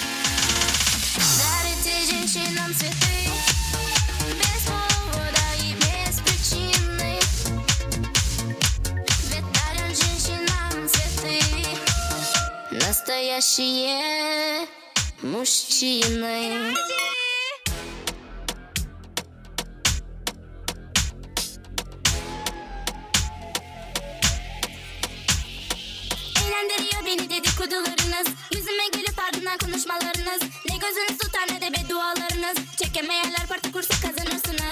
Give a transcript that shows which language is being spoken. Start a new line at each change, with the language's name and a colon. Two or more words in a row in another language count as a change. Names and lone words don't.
Russian: Дарите женщинам цветы без повода и без причины. Ведь дарят женщинам цветы настоящие мужчины.
Turkish: Eğlendiriyor beni dedikodularınız, yüzüme gülüp ardından konuşmalarınız. Ne gözünüz tutar ne de beddualarınız. Çekemeyenler parti kursa kazanırsınız.